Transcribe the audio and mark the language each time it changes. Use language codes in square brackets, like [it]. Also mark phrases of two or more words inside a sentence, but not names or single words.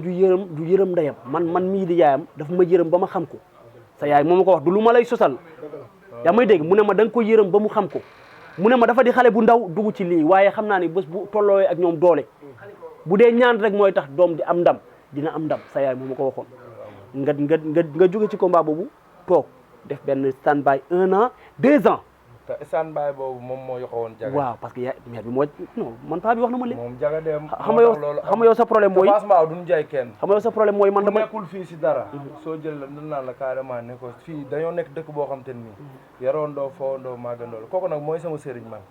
[wo] ju yërëm ndeyam man mii di yaayam dafa ma yërëm ba ma xam ko sa yaay moo ma ko wax du lu ma lay sosal yaa may dégg mu ne ma da nga ko yërëm ba mu xam ko mu ne ma dafa di xale bu ndaw dugg ci lii waaye xam naa ni bés bu tolloowee ak ñoom doole bu dee ñaan rek mooy tax doom di am ndam dina am ndam sa yaay moo ma ko waxoon nga jóge ci combat boobu toog def benn [en] stand by [wo] 1 an 2 ans. te [en] stand by [wo] boobu moom moo yoxoon jaga. waaw [fr] parce que [wo] mère bi moo non man paa bi wax na ma léegi. moom jaga dem xam nga yow sa problème mooy. Fass Mbao duñ jaay kenn. xam nga yow sa problème mooy man dama. nekkul fii si dara. soo jël la nan naan la carrément ne ko fii dañoo nekk dëkk boo xam te nii. yaroondoo foondoo màggandoo la kooku nag mooy sama sëriñ man.